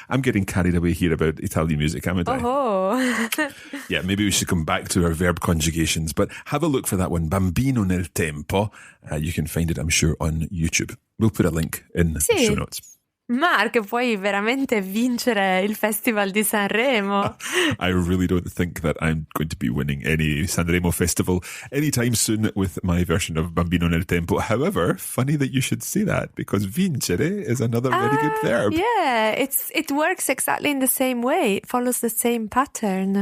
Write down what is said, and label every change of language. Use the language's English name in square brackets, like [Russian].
[English] I'm getting carried away here about Italian music, am I? Oh. Yeah, maybe we should come back to our verb conjugations, but have a look for that one, Bambino nel tempo. You can find it, I'm sure, on YouTube. We'll put a link in the show notes. [Italian] Mark, puoi veramente vincere il Festival di Sanremo. [English] I really don't think that I'm going to be winning any Sanremo festival anytime soon with my version of Bambino nel tempo. However, funny that you should say that, because vincere is another very good verb. Yeah, it works exactly in the same way. It follows the same pattern.